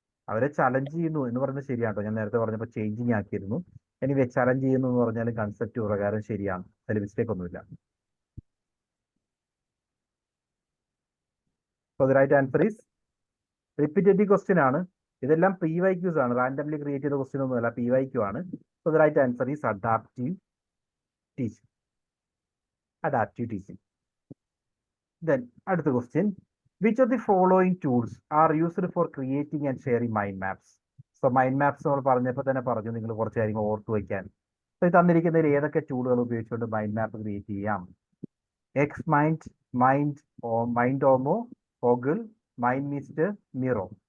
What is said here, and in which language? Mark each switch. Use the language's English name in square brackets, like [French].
[Malayalam] അവരെ ചലഞ്ച് ചെയ്യുന്നു എന്ന് പറയുന്നത് ശരിയാട്ടോ. ഞാൻ നേരത്തെ പറഞ്ഞപ്പോൾ ചേഞ്ചിങ് ആക്കിയിരുന്നു. എനിവേ ചലഞ്ച് ചെയ്യുന്നു എന്ന് പറഞ്ഞാൽ കൺസെപ്റ്റ് പ്രകാരം ശരിയാണ്, അതിൽ മിസ്റ്റേക്ക് ഒന്നുമില്ല. [English] So the right answer is [Malayalam] repetitive question ആണ്. ഇതെല്ലാം PYQs ആണ്, റാൻഡംലി ക്രിയേറ്റ് ചെയ്ത ക്വസ്റ്റ്യൻ ഒന്നുമല്ല, PYQ ആണ്. [English] So the right answer is adaptive teaching. Adaptive teaching. [Malayalam] Then അടുത്ത question. [English] Which of the following tools are used for creating and sharing mind maps? [Malayalam] So mind maps നമ്മൾ പറഞ്ഞപ്പോൾ തന്നെ പറഞ്ഞു, നിങ്ങൾ കുറച്ച് കാര്യങ്ങൾ ഓർത്തു വയ്ക്കാൻ. So ഈ തന്നിരിക്കുന്നതിൽ ഏതൊക്കെ ടൂളുകൾ ഉപയോഗിച്ചുകൊണ്ട് മൈൻഡ് മാപ്പ് ക്രിയേറ്റ് ചെയ്യാം? [English] Xmind, Mindomo, Foggle, MindMeister, Miro.